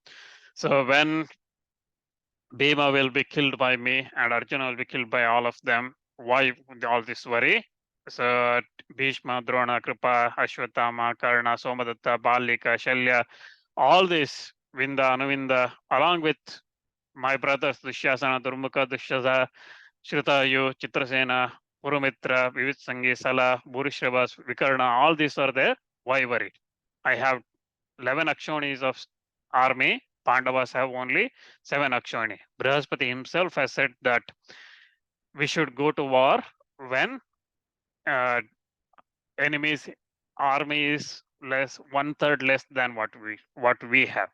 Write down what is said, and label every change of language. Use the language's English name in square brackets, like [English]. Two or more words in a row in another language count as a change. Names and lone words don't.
[English] So when Bhima will be killed by me and Arjuna will be killed by all of them, why all this worry? So Bhishma, Drona, Kripa, Ashwatthama, Karna, Somadatta, Balika, Shalya, all this Vinda, Anuvinda, along with my brothers Dushyasana, Durmukha, Dushyaza, Shritayu, Chitrasena, Purumitra, Vivitsangi, Sala, Bhurishrabas, Vikarna, all these are there. Why worry? I have 11 Akshonis of army. Pandavas have only 7 Akshoni. Brihaspati himself has said that we should go to war when uh, enemy's army is less, 1/3 less than what we have.